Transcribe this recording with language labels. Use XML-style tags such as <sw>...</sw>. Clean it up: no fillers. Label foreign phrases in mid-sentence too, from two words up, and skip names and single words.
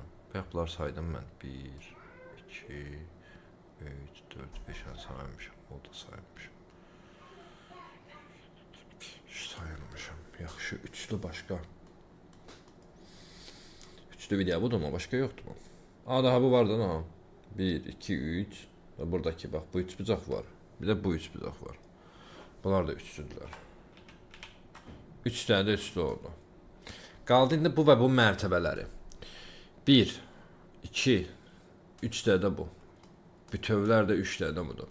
<az>Bax bunlar saydım mən. 1, 2, 3, 4, 5 saymışam. O da saymışam. Saymışam. Yaxşı, üçlü başqa. Üçlü bir daha budur mu? Başqa yoxdur mu? Aa, daha bu var da ha. 1, 2, 3.</az> <tr>Ve buradaki</tr> <az>bax bu üç bucaq var. Bir de bu üç bucaq var. Bunlar da üçlüdürlər. 3 dənə də üçlü oldu. Qaldı indi bu və bu mərtəbələri. 1, 2, 3 dənə də bu. Bütövlər də 3 dənə də budur.</az>